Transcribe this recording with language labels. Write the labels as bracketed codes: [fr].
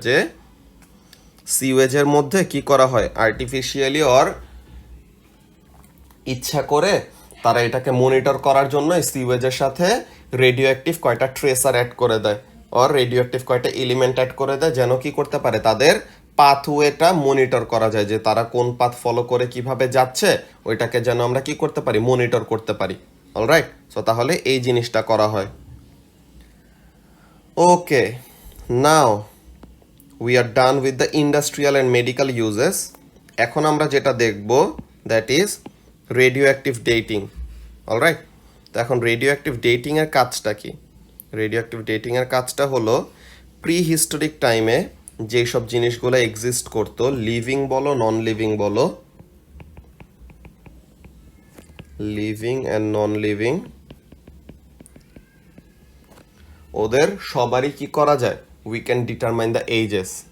[bn] যে সিওয়েজের মধ্যে কি করা হয়, আর্টিফিশিয়ালি অর ইচ্ছা করে তারা এটাকে মনিটর করার জন্য সিওয়েজের সাথে রেডিও অ্যাক্টিভ কয়টা ট্রেসার অ্যাড করে দেয়, অর রেডিও অ্যাক্টিভ কয়টা এলিমেন্ট অ্যাড করে দেয়, যেন কি করতে পারে, তাদের পাথওয়েটা মনিটর করা যায়, যে তারা কোন পাথ ফলো করে কিভাবে যাচ্ছে, ওইটাকে যেন আমরা কি করতে পারি, মনিটর করতে পারি। অলরাইট, সো তাহলে এই জিনিসটা করা হয়। [en] Okay, now we are done with the industrial and medical uses. [bn] এখন আমরা যেটা দেখব, [en] That is radioactive dating. [bn] Alright, তো এখন রেডিওঅ্যাক্টিভ ডেটিংয়ের কাজটা কি? রেডিওঅ্যাক্টিভ ডেটিংয়ের কাজটা হলো প্রি হিস্টোরিক টাইমে যেসব জিনিসগুলো এক্সিস্ট করতো, লিভিং বলো নন লিভিং বলো, লিভিং অ্যান্ড নন লিভিং, ওদের সবারই কি করা যায়, [en] We can determine the ages.